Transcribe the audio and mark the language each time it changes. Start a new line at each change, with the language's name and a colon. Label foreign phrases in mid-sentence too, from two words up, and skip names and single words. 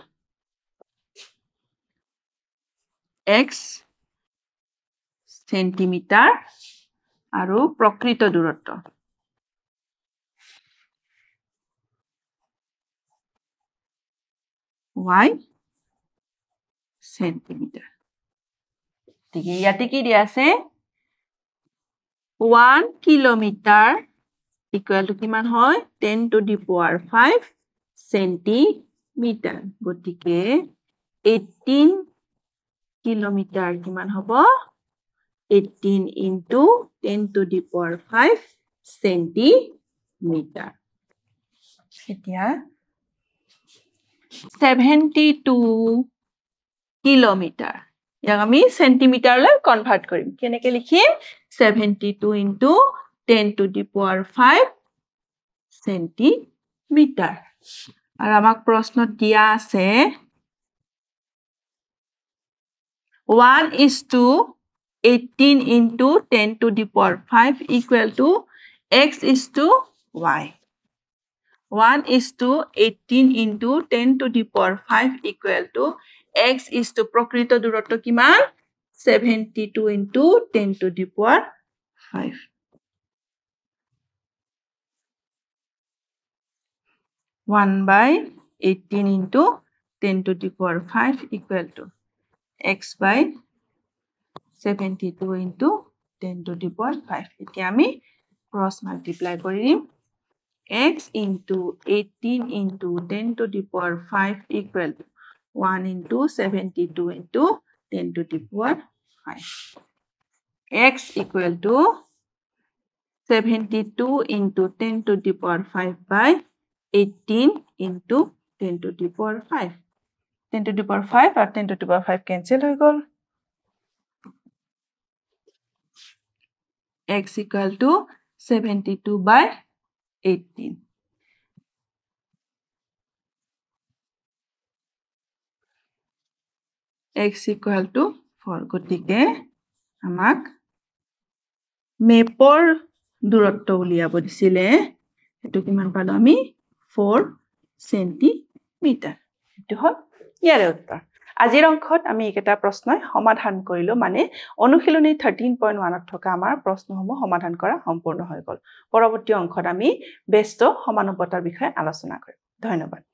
Assamese: x সেন্টিমিটাৰ আৰু প্ৰকৃত দূৰত্ব y সেন্টিমিটাৰ ঠিক ইয়াতে কি দিয়া আছে 1 কিলোমিটাৰ
English: equal to
Assamese: কিমান হয়
English: 10 to the power 5 centimeter
Assamese: গতিকে 18 কিলোমিটাৰ কিমান হ'ব
English: 18 into 10 to the power 5 centimeter
Assamese: এতিয়া 72 কিলোমিটাৰ ইয়াক আমি সেন্টিমিটাৰলৈ কনভাৰ্ট কৰিম কেনেকৈ লিখিম
English: 72 into 10 to the power 5 centimeter
Assamese: আৰু আমাক প্ৰশ্নত দিয়া আছে
English: 1:18 into 10 to the power 5 equal to x is to y 1:18 into 10 to the power 5 equal to x is to
Assamese: প্ৰকৃত দূৰত্ব কিমান
English: 72 into 10 to the power 5 1/18 into 10 to the power 5 equal to x by 72 into 10 to the power 5
Assamese: এতিয়া আমি
English: cross multiply কৰিম x into 18 into 10 to the power 5 equal to 1 into 72 into 10 to the power 5 x equal to 72 into 10 to the power 5 by 18 into 10 to the power 5 10 to the power 5 or 10 to the power 5 cancel
Assamese: হৈ গল
English: x equal to 72 by 18 x equal to 4
Assamese: গতিকে আমাক মেপৰ দূৰত্ব উলিয়াব দিছিলে এটো কিমান পালো আমি 4 সেন্টিমিটাৰ এটো হল ইয়াৰে উত্তৰ আজিৰ অংকত আমি এটা প্ৰশ্নই সমাধান কৰিলো মানে অনুশীলনী 13.1 ত থকা আমাৰ প্ৰশ্নসমূহ সমাধান কৰা সম্পূৰ্ণ হৈ গল পৰৱৰ্তী অংকত আমি ব্যস্ত সমানুপাতৰ বিষয়ে আলোচনা কৰিম ধন্যবাদ